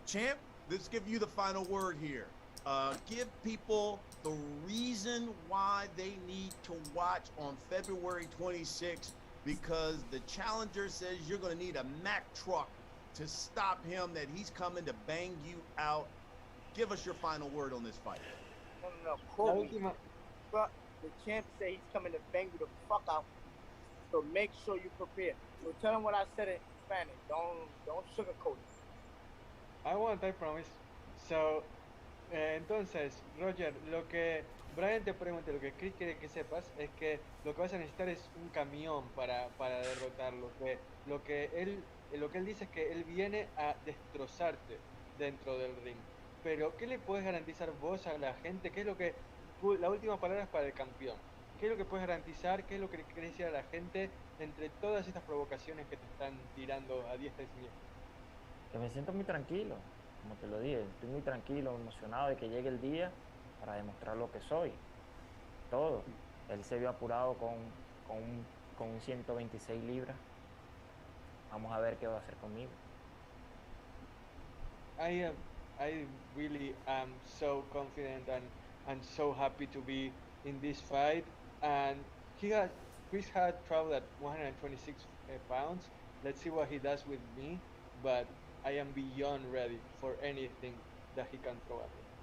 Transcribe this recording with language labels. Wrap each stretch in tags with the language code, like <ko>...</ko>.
<en>Champ, let's give you the final word here. Give people the reason why they need to watch on February 26th, because the challenger says you're going to need a Mack truck to stop him, that he's coming to bang you out. Give us your final word on this fight. No. Quote me. But the champ say he's coming to bang you the fuck out. So make sure you prepare. So tell him what I said in Spanish. Don't sugarcoat it. I promise.</en> <es>So, entonces, Roger, lo que Brian te pregunta, lo que Chris quiere que sepas es que lo que vas a necesitar es un camión para derrotarlo. Lo que él dice es que él viene a destrozarte dentro del ring. Pero, ¿qué le puedes garantizar vos a la gente? ¿Qué es lo que la última palabra es para el campeón? ¿Qué es lo que puedes garantizar? ¿Qué es lo que le querés decir a la gente entre todas estas provocaciones que te están tirando a diestra y siniestra? Que me siento muy tranquilo, como te lo dije, estoy muy tranquilo, emocionado de que llegue el día para demostrar lo que soy. Todo. Él se vio apurado con un 126 libras. Vamos a ver qué va a hacer conmigo.</es> <en>I really am so confident and so happy to be in this fight, and Chris had trouble at 126 pounds. Let's see what he does with me, but I am beyond ready for anything that he can throw at me.</en>